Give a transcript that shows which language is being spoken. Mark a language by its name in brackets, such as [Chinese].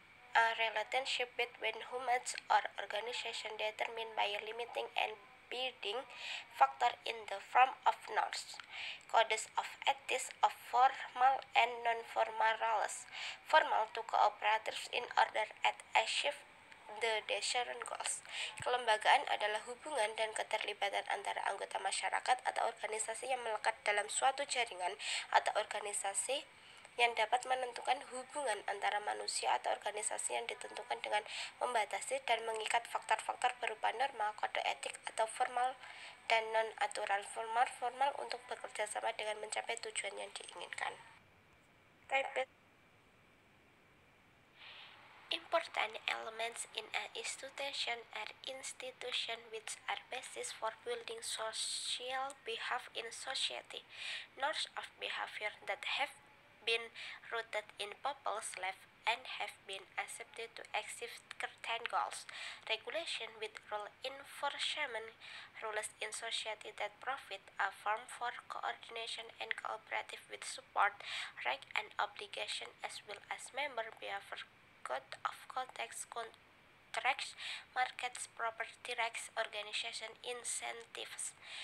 [English] a relationship between humans or organization determined by limiting and binding factor in the form of norms, codes of ethics of formal and non-formal roles, formal to cooperatives in order to achieve the desired goals. [Indonesian] Kelembagaan adalah hubungan dan keterlibatan antara anggota masyarakat atau organisasi yang melekat dalam suatu jaringan atau organisasi yang dapat menentukan hubungan antara manusia atau organisasi yang ditentukan dengan membatasi dan mengikat faktor-faktor berupa norma, kode etik atau formal dan non-aturan formal untuk bekerja sama dengan mencapai tujuan yang diinginkan. [English] Important elements in an institution are institutions which are basis for building social behavior in society, norms of behavior that have been rooted in people's life and have been accepted to achieve certain goals, regulation with rule enforcement, rules in society that provide a form for coordination and cooperative with support, right and obligation as well as member behavior, code of context, contracts, markets, property rights, organization, incentives.